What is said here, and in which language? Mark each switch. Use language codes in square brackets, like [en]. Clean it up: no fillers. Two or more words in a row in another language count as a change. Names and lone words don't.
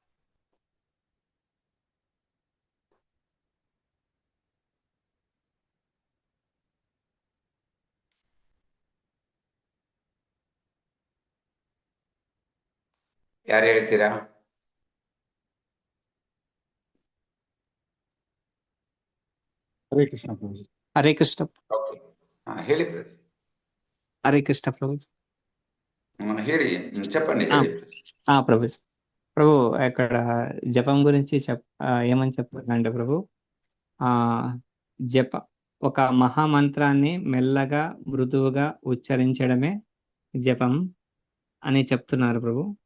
[kn] ಯಾರು ಹೇಳ್ತೀರಾ? ಹರೇ ಕೃಷ್ಣ ಪ್ರಭು. [te] హరే కృష్ణ. [kn] ಓಕೆ, ಹೇಳಿ [te] హరే కృష్ణ ప్రభు. [kn] ಹೇಳಿ, చెప్పండి, ಹೇಳಿ. [te] ప్రభు ప్రభు ఇక్కడ జపం గురించి ఏమని చెప్పారంటే ప్రభు, జప ఒక మహామంత్రాన్ని మెల్లగా మృదువుగా ఉచ్చరించడమే జపం అని చెప్తున్నారు ప్రభు.